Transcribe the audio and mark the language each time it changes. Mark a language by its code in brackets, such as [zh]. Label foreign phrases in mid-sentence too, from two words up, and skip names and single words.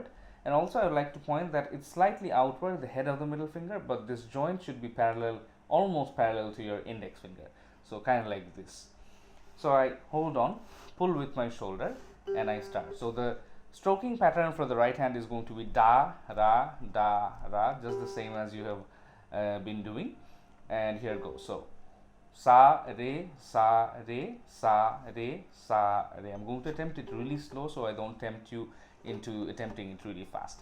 [en] And also I would like to point that it's slightly outward, the head of the middle finger, but this joint should be parallel, almost parallel to your index finger. So kind of like this. So I hold on, pull with my shoulder, and I start. So the stroking pattern for the right hand is going to be da, ra, just the same as you have been doing. And here goes. So sa, re, sa, re, sa, re, sa, re. I'm going to attempt it really slow so I don't tempt you into attempting it really fast.